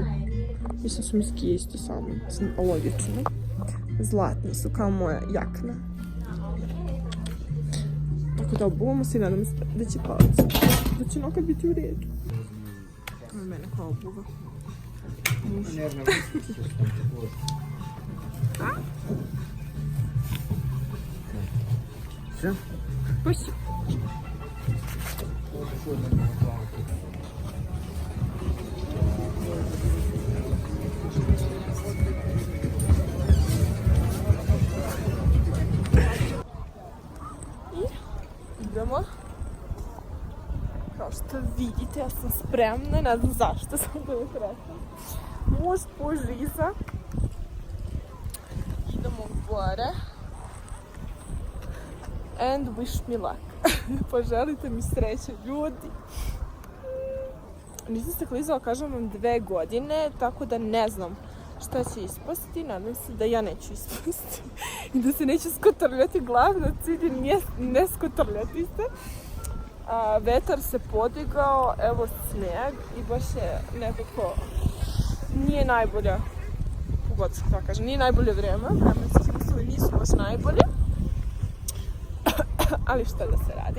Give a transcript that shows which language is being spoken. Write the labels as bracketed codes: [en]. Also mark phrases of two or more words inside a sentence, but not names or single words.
[sr] Mislim su mi skije isto salmon. Logično. Zlatni su kao moja jakna. Tako da obuvamo se i nadam se da će palac. Da će nokad biti u redu. Ovo je mene kao obuva. Ne znam. [ru] Все? Спасибо. [sr] Idemo. Kao što vidite, ja sam spremna, ne znam zašto sam to uvijek rekla. Muž požiza. Idemo gore. [en] And wish me luck. [sr] Poželite mi sreće, ljudi. Nisam se klizala, kažem vam 2 godine, tako da ne znam šta će ispasti. Nadam se da ja neću ispasti. I da se neću skotrljati. Glavna cilj je ne skotrljati se. Vetar se podigao, evo sneg i baš je nekako nije najbolja, pogotovo se tako kaže, nije najbolje vreme, vremenski uslovi nisu baš najbolje, ali šta da se radi.